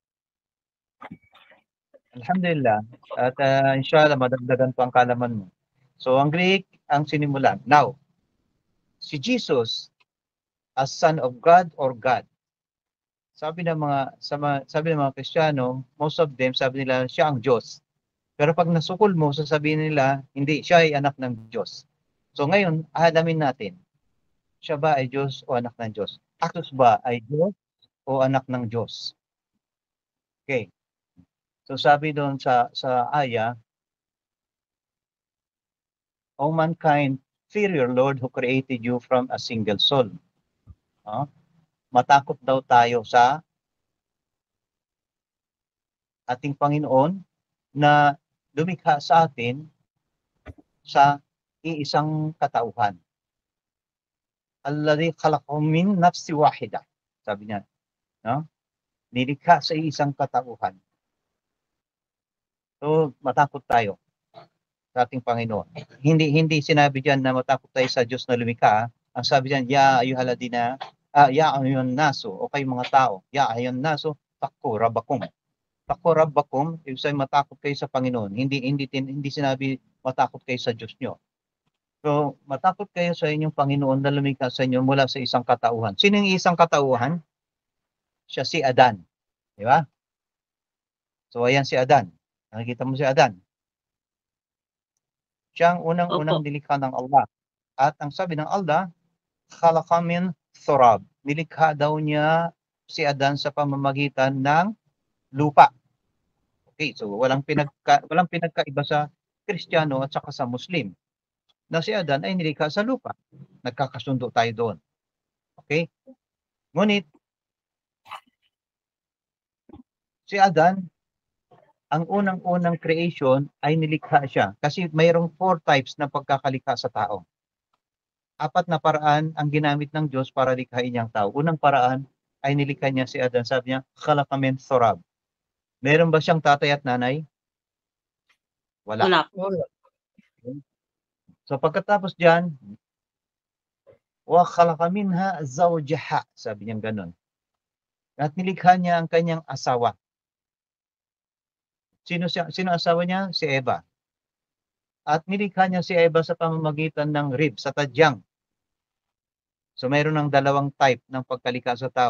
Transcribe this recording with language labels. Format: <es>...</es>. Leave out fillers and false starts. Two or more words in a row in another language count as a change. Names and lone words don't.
<ar>Alhamdulillah.</ar> <tl>At inshallah, madagdagan pa ang kalaman mo. So ang Greek ang sinimulan.</tl> <en>Now, si Jesus as Son of God or God.</en> <tl>Sabi ng mga Kristiyano,</tl> <en>most of them</en> <tl>sabi nila siya ang Diyos. Pero pag nasukol mo, sasabihin nila hindi, siya ay anak ng Diyos. So ngayon, alamin natin, siya ba ay Diyos o anak ng Diyos? Jesus ba ay Diyos o anak ng Diyos? Okay. So sabi doon sa aya,</tl> <en>all mankind fear your Lord who created you from a single soul.</en> <tl>Matakot daw tayo sa ating Panginoon na lumikha sa atin sa iisang katauhan.</tl> <ar>Alladhi khalaqakum min nafsi wahida.</ar> <tl>Sabi niya, no? Nilikha sa isang katauhan. So, matakot tayo sa ating Panginoon. Hindi sinabi diyan na matakot tayo sa Diyos na lumikha. Ang sabi diyan,</tl> <ar>ya ayyuhan nasu,</ar> <tl>o kayo mga tao,</tl> <ar>ya ayyuhan nasu, taqu rabbakum. Taqu rabbakum,</ar> <tl>ibig sabihin matakot kayo sa Panginoon. Hindi sinabi matakot kayo sa Diyos nyo. So, matakot kayo sa inyong Panginoon na lumikha sa inyo mula sa isang katauhan. Sino yung isang katauhan? Siya si Adan. Di ba? So, ayan si Adan. Nakikita mo si Adan. Siya ang unang-unang nilikha ng Allah. At ang sabi ng Allah,</tl> <ar>khalaqa min thurab.</ar> <tl>Nilikha daw niya si Adan sa pamamagitan ng lupa. Okay, so walang pinagkaiba sa Kristiyano at saka sa Muslim. Na si Adan ay nilikha sa lupa. Nagkakasundo tayo doon. Okay? Ngunit, si Adan, ang unang-unang creation ay nilikha siya. Kasi mayroong 4 types na pagkakalikha sa tao. 4 na paraan ang ginamit ng Diyos para likhain niyang tao. Unang paraan ay nilikha niya si Adan. Sabi niya,</tl> <ar>khalaqa min thurab.</ar> <tl>Meron ba siyang tatay at nanay? Wala. So pagkatapos diyan,</tl> <ar>wa khalaqa minha zawjaha,</ar> <tl>sabi niya ganoon. At nilikha niya ang kanyang asawa. Sino asawa niya? Si Eva. At nilikha niya si Eva sa pamamagitan ng rib, sa tadyang. So mayroon ng 2 type ng pagkalikha sa tao.</tl>